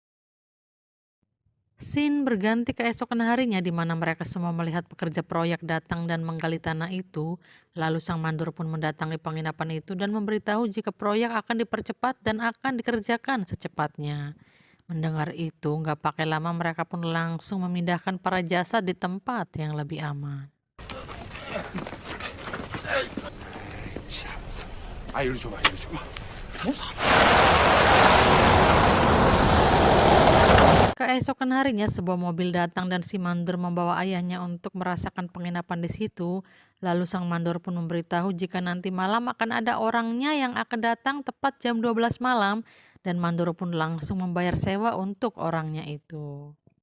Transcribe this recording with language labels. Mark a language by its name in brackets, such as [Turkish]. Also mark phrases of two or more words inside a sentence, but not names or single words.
[Indonesian] Scene berganti keesokan harinya di mana mereka semua melihat pekerja proyek datang dan menggali tanah itu. Lalu sang mandor pun mendatangi penginapan itu dan memberitahu jika proyek akan dipercepat dan akan dikerjakan secepatnya. Mendengar itu, nggak pakai lama mereka pun langsung memindahkan para jasad di tempat yang lebih aman. [Korean] 아, 이리 줘봐, 이리 줘봐. 뭐 사? [Indonesian] Keesokan harinya, sebuah mobil datang dan si mandor membawa ayahnya untuk merasakan penginapan di situ. Lalu sang mandor pun memberitahu jika nanti malam akan ada orangnya yang akan datang tepat jam 12 malam dan mandor pun langsung membayar sewa untuk orangnya itu.